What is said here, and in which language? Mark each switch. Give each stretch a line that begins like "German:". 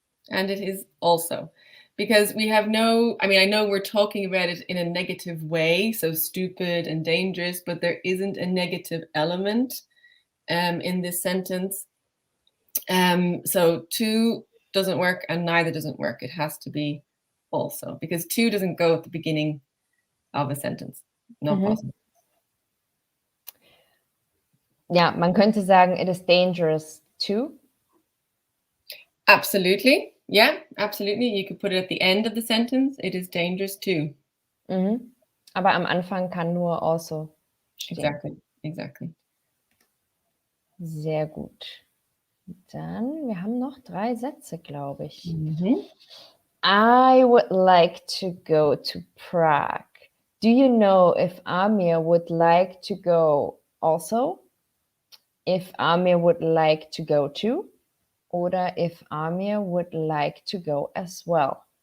English: And it is also. Because we have no, I mean, I know we're talking about it in a negative way, so stupid and dangerous, but there isn't a negative element in this sentence. So 2 doesn't work and neither doesn't work. It has to be also, because 2 doesn't go at the beginning of a sentence. Not possible.
German: Ja, man könnte sagen,
English: it is dangerous to. Absolutely. Yeah, absolutely. You could put it at the end of the sentence. It is dangerous too. Mhm.
German: Aber am Anfang kann nur also stehen.
English: Exactly.
German: Sehr gut. Dann, wir haben noch 3 Sätze, glaube ich. Mhm.
English: I would like to go to Prague. Do you know if Amir would like to go also? If Amir would like to go too? Oder if Amir would like to go as well?